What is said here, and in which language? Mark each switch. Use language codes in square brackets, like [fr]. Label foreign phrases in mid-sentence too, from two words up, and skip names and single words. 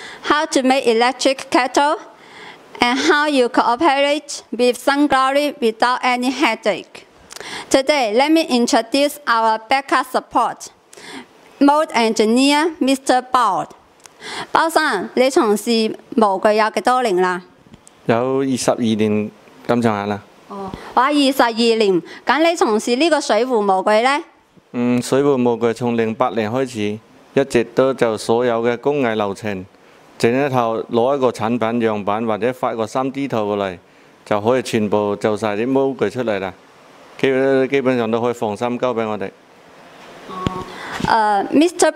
[en] how to make electric kettle, and how you cooperate with Sunglory without any headache. Today, let me introduce our backup support, mold engineer, Mr. Bao. [yue] 包生，你從事模具有幾多年啦？有22年咁上下啦。哦，哇，22年，咁你從事呢個水壺模具呢？水壺模具從08年開始，一直都就所有嘅工藝流程，整一套攞一個產品樣板或者發個3D 圖過嚟，就可以全部做晒啲模具出嚟啦。基本上都可以放心交俾我哋。 [en] Mr.